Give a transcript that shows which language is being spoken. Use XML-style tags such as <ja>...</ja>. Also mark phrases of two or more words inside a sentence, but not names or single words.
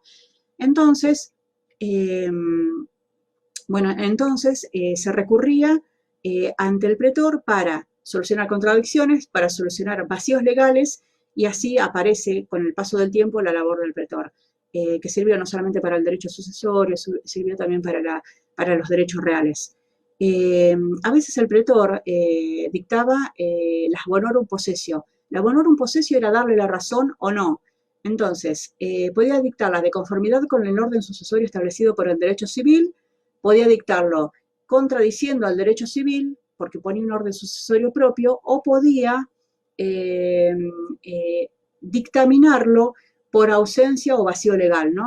<es>Entonces, se recurría ante el pretor para solucionar contradicciones, para solucionar vacíos legales, y así aparece con el paso del tiempo la labor del pretor, que sirvió no solamente para el derecho sucesorio, sirvió también para los derechos reales. A veces el pretor dictaba las</es> <la>bonorum possessio.</la> <es>La</es> <la>bonorum possessio</la> <es>era darle la razón o no. Entonces, podía dictarla de conformidad con el orden sucesorio establecido por el derecho civil, podía dictarlo contradiciendo al derecho civil, porque ponía un orden sucesorio propio, o podía dictaminarlo por ausencia o vacío legal, ¿no?</es>